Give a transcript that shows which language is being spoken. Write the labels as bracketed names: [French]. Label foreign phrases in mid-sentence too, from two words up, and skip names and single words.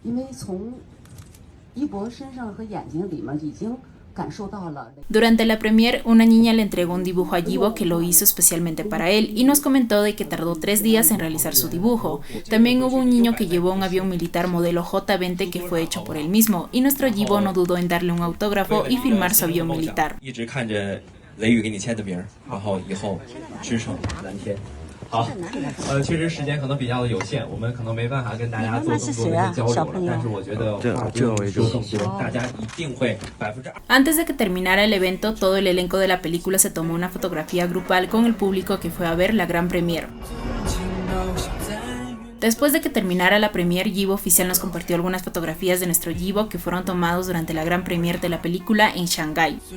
[Spanish] Durante la premiere, una niña le entregó un dibujo a Yibo que lo hizo especialmente para él y nos comentó de que tardó 3 días en realizar su dibujo. También hubo un niño que llevó un avión militar modelo J-20 que fue hecho por él mismo y nuestro Yibo no dudó en darle un autógrafo y firmar su avión militar. [Chinese] 好，确实时间可能比较的有限，我们可能没办法跟大家做更多的交流了，但是我觉得大家一定会2%。 [Spanish] Antes de que terminara el evento, todo el elenco de la película se tomó una fotografía grupal con el público que fue a ver la gran premiere. Después de que terminara la premiere, Yibo Oficial nos compartió algunas fotografías de nuestro Yibo que fueron tomados durante la gran premiere de la película en Shanghái.